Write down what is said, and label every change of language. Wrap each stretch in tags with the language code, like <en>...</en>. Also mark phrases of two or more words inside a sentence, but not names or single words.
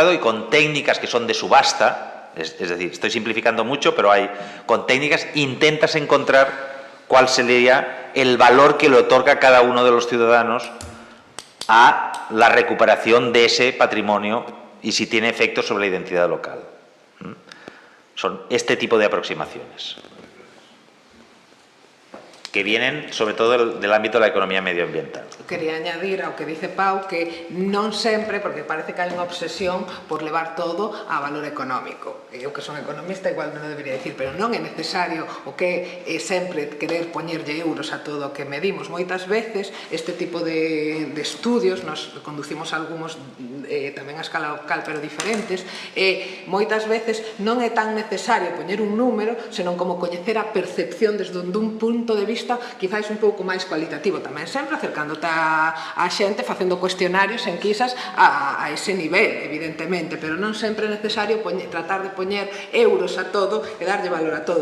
<es>Y con técnicas que son de subasta, es decir, estoy simplificando mucho, pero con técnicas intentas encontrar cuál sería el valor que le otorga cada uno de los ciudadanos a la recuperación de ese patrimonio y si tiene efectos sobre la identidad local. Son este tipo de aproximaciones que vienen sobre todo del ámbito de la economía medioambiental.</es> <gl>Quería añadir ao que dice Pau que non sempre, porque parece que hai unha obsesión por levar todo a valor económico. Eu que son economista igual non debería decir, pero non é necesario o que é sempre querer poñerlle euros a todo o que medimos. Moitas veces este tipo de estudios, nos conducimos algúns tamén a escala local pero diferentes, moitas veces non é tan necesario poñer un número, senón como coñecer a percepción desde un punto de vista quizáis un pouco máis cualitativo, tamén sempre acercándote a xente, facendo cuestionarios, enquisas a ese nivel, evidentemente, pero non sempre é necesario tratar de poñer euros a todo e darlle valor a todo.</gl>